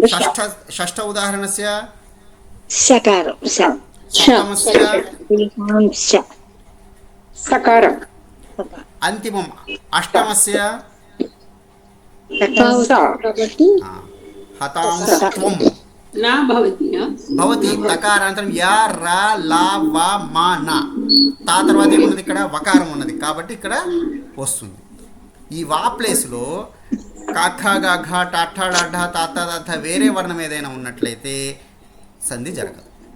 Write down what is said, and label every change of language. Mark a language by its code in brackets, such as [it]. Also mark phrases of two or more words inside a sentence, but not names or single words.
[sa] षष्ठ उदाहरणस्य सकारं सप्तमस्य सकारं. अन्तिमम् अष्टमस्य हतांस्त्वं నా భవతి భవతి. తకారాంతరం యా రా లా వా మా నా. [te] తా తర్వాత ఏమున్నది? ఇక్కడ వకారం ఉన్నది కాబట్టి ఇక్కడ వస్తుంది. ఈ వా ప్లేస్లో కాఖ గాఘ టాఠ డాఢ తాత దాథ వేరే వర్ణం ఏదైనా ఉన్నట్లయితే సంధి జరగదు.